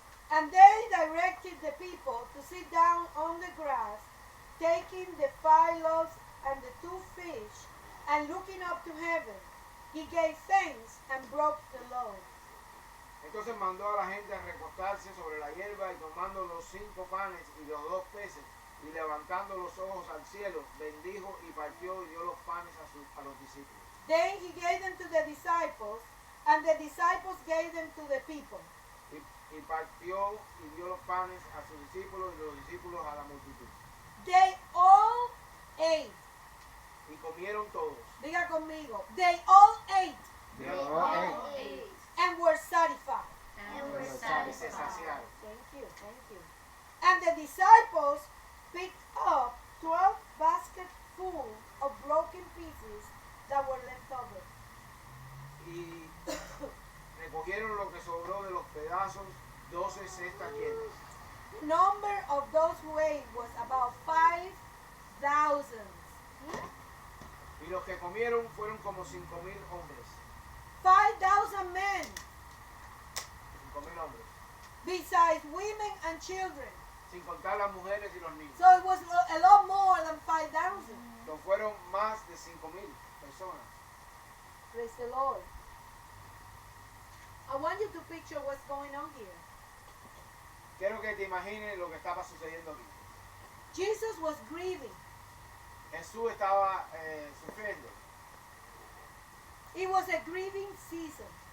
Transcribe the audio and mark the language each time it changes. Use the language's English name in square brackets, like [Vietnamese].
[English] And they directed the people to sit down on the grass, taking the 5 loaves and the 2 fish, and looking up to heaven. He gave thanks and broke the loaves. [Spanish] Entonces mandó a la gente a recostarse sobre la hierba y tomando los 5 panes y los 2 peces y levantando los ojos al cielo, bendijo y partió y dio los panes a los discípulos. [English] Then he gave them to the disciples, and the disciples gave them to the people. [Spanish] Y partió y dio los panes a sus discípulos y los discípulos a la multitud. [English] They all ate. [Spanish] Y comieron todos. Diga conmigo. [English] They all ate [Spanish] Y [English] All ate and were satisfied. and were [Spanish] se [English] satisfied. [Spanish] saciaron. [English] Thank you, thank you. And the disciples picked up 12 basketfuls of broken pieces that were left over. [Spanish] Y recogieron lo que sobró de los pedazos, 12 cestas llenas. [English] The number of those who ate was about 5,000. [Spanish] Y los que comieron fueron como 5,000 hombres. [English] 5,000 men, [Spanish] 5,000 hombres. [English] besides women and children. [Spanish] Sin contar las mujeres y los niños. [English] So it was a lot more than 5,000. [Spanish] No fueron más de 5,000 personas. [English] Praise the Lord. I want you to picture what's going on here. [Spanish] Quiero que te imagines lo que estaba sucediendo aquí. [English] Jesus was grieving. [Spanish] Jesús estaba sufriendo. [English] It was a grieving season.